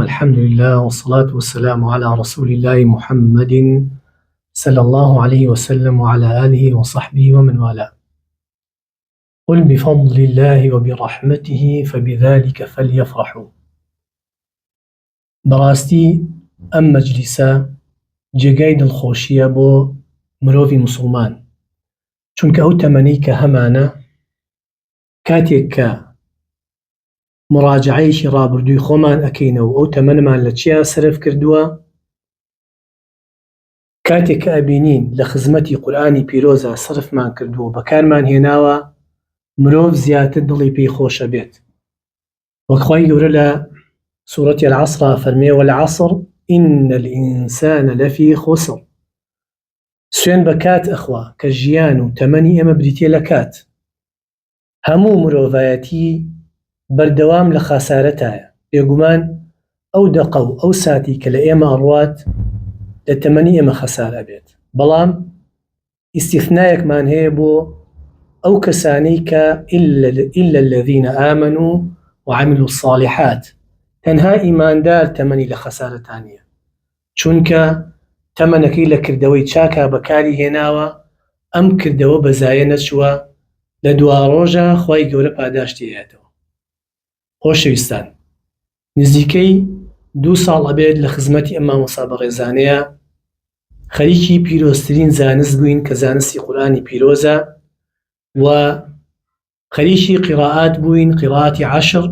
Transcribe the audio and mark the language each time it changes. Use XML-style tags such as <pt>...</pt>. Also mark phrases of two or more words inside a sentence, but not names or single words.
<ar>الحمد لله والصلاة والسلام على رسول الله محمد صلى الله عليه وسلم وعلى آله وصحبه ومن والاه. قل بفضل الله وبرحمته فبذلك فليفرحوا.</ar> <ckb>براستي أم مجلسا جێگای دڵخۆشیە بۆ مرۆڤی مسلمان، چونکە ئەو تەمەنەی کە هەمانە کاتێک کە مراجعەیەکی ڕابردووی خۆمان ئەکەینەوە ئەو تەمەنمان لە چیا سەرف کردووە، کاتێک کە ئەبینین لە خزمەتی قورئانی پیرۆزە سەرفمان کردووە بەکارمان هێناوە مرۆڤ زیاتر دڵی پێی خۆشە بێت. وەک خوای گەورە لە سوورەتی العەسڕ فەرمێ</ckb> <ar>والعەسڕ إن الإنسان لفي خسر.</ar> <ckb>سوێن بە کات ئەخوا کە ژیان و تەمەنی ئێمە بریتیە لە کات. هەموو مرۆڤایەتی بەردەوام لە خاسارەتایە. بێگومان ئەو دەقە و ئەو ساتی کە لە ئێمە ئەڕوات لە تەمەنی ئێمە خەسارە بێت. بەڵام ئیستیثنایەکمان هەیە بۆ ئەو کەسانەی کە</ckb> <ar>إلا الذين آمنوا وعملوا الصالحات.</ar> <ckb>تەنها ئیماندار تەمەنی لە خەسارەتانیە، چونکە تەمەنەکەی لە کردەوەی چاکە بەکاری هێناوە، ئەم کردەوە بەزایە نەچووە، لە دوا ڕۆژە خوای گەورە پاداشتی هەیەتەوە. خۆشەویستان، نزیکەی 2 ساڵ ئەبێت لە خزمەتی ئەم مامۆستا بەڕێزانەیە خەریکی پیرۆزترین زانست بووین کە زانستی قورئانی پیرۆزە و خەریکی قیراءات بووین، قیراءاتی 10.</ckb>